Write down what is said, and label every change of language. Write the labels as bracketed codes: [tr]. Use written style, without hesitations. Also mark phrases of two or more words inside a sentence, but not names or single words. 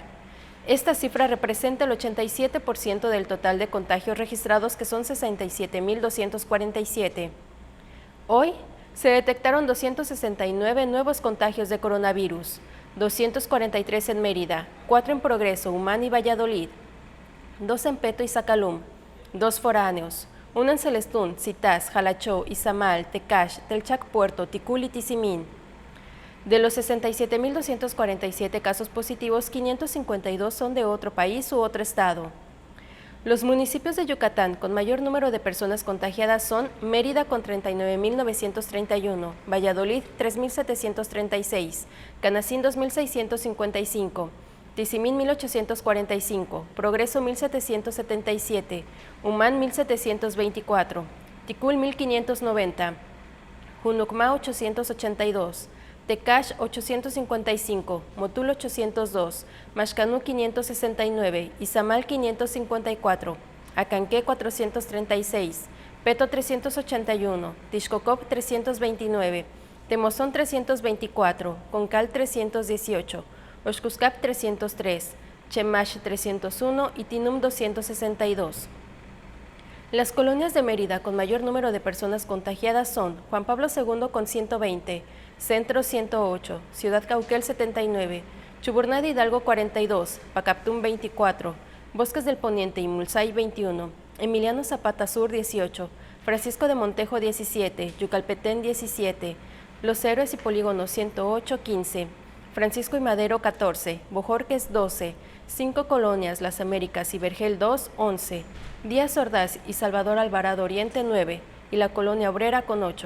[es] Esta cifra representa el 87% del total de contagios registrados, que son 67.247. Hoy se detectaron 269 nuevos contagios de coronavirus, 243 en Mérida, 4 en Progreso, Humán y Valladolid, 2 en Peto y Zacalum, 2 foráneos, 1 en Celestún, Citás, Jalachó, Izamal, Tecash, Telchac Puerto, Ticul y Tizimín. De los 67.247 casos positivos, 552 son de otro país u otro estado. Los municipios de Yucatán con mayor número de personas contagiadas son Mérida con 39.931, Valladolid 3.736, Canacín 2.655, Tizimín 1.845, Progreso 1.777, Humán 1.724, Ticul 1.590, Junucmá 882, Tecash 855, Motul 802, Maxcanú 569, Izamal 554, Acanqué 436, Peto 381, Tixcocop 329, Temozón 324, Concal 318, Oxcuscap 303, Chemash 301 y Tinum 262. Las colonias de Mérida con mayor número de personas contagiadas son Juan Pablo II con 120, Centro 108, Ciudad Cauquel 79, Chuburná de Hidalgo 42, Pacaptún 24, Bosques del Poniente y Mulzay 21, Emiliano Zapata Sur 18, Francisco de Montejo 17, Yucalpetén 17, Los Héroes y Polígono 108 15, Francisco y Madero 14, Bojorques 12, 5 colonias, Las Américas y Vergel 2, 11, Díaz Ordaz y Salvador Alvarado Oriente 9 y la Colonia Obrera con 8.